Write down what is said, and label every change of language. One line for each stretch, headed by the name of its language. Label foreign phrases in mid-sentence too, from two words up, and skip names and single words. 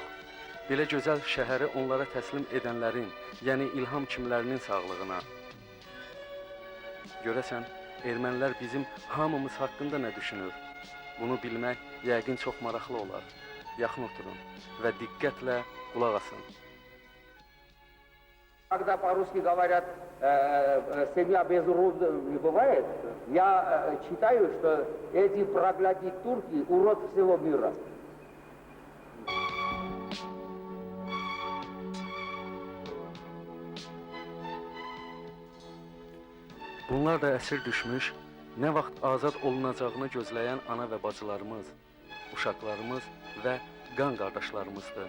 Azerbaijani: Belə gözəl şəhəri onlara təslim edənlərin, yəni İlham kimlərinin sağlığına. Görəsən, ermənilər bizim hamımız haqqında nə düşünür? Bunu bilmək yəqin çox maraqlı olar. Yaxın oturun və diqqətlə qulaq asın.
Russian: Когда по-русски говорят, семья без урод не бывает, я считаю, что эти проклятые турки урод всего мира.
Azerbaijani: Bunlar da əsir düşmüş, nə vaxt azad olunacağını gözləyən ana və bacılarımız, uşaqlarımız və qan qardaşlarımızdır.